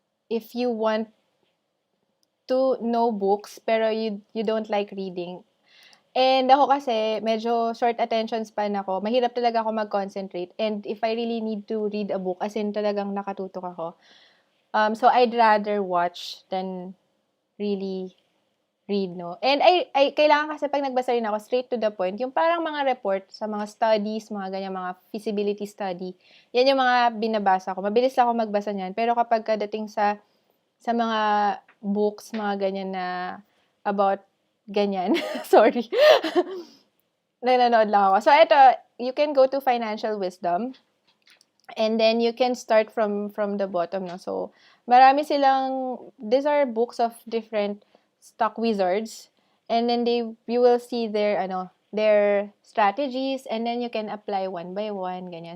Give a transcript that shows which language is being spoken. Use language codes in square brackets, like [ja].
[en] If you want to know books pero you don't like reading. [tl] And ako kasi, medyo [en] short attention span [tl] ako. Mahirap talaga ako mag-concentrate. [en] And if I really need to read a book, as in [tl] talagang nakatutok ako. [en] So I'd rather watch than really read, no? [tl] And I kailangan kasi pag nagbasa rin ako, [en] straight to the point, [tl] yung parang mga report sa mga studies, mga ganyan, mga feasibility study, yan yung mga binabasa ko. Mabilis lang ako magbasa niyan. Pero kapag kadating sa mga books, mga ganyan na about ganyan, sorry, nanonood lang ako. [en] So, ito, you can go to Financial Wisdom, and then you can start from the bottom, no? So, [tl] marami silang, [en] these are books of different stock wizards, and then you will see their strategies, and then you can apply one by one, ganyan.